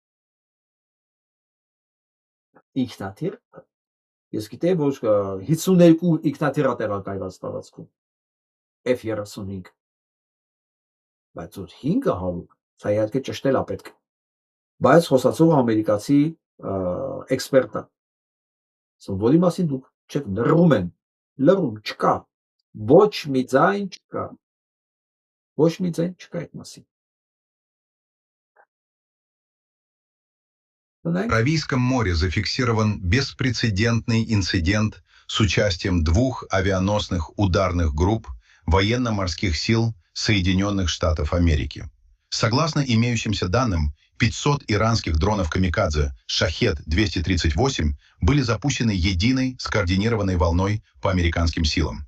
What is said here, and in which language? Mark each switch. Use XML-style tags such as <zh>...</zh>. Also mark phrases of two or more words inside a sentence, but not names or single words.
<hy>ինքնաթիռ, ես գիտեմ, որ 52 ինքնաթիռ է տեղակայված տարածքում, F-35, բայց որ 500, սա իհարկե ճշտել է պետք, բայց խոսացող ամերիկացի էքսպերտ է, որի մասին դուք չեք լռում են, լռում չկա, ոչ մի ձայն չկա, ոչ մի ձայն չկա այդ մասին։</hy> <ru>В Аравийском море зафиксирован беспрецедентный инцидент с участием 2 авианосных ударных групп военно-морских сил Соединенных Штатов Америки. Согласно имеющимся данным, 500 иранских дронов «Камикадзе» «Шахед-238» были запущены единой скоординированной волной по американским силам.</ru>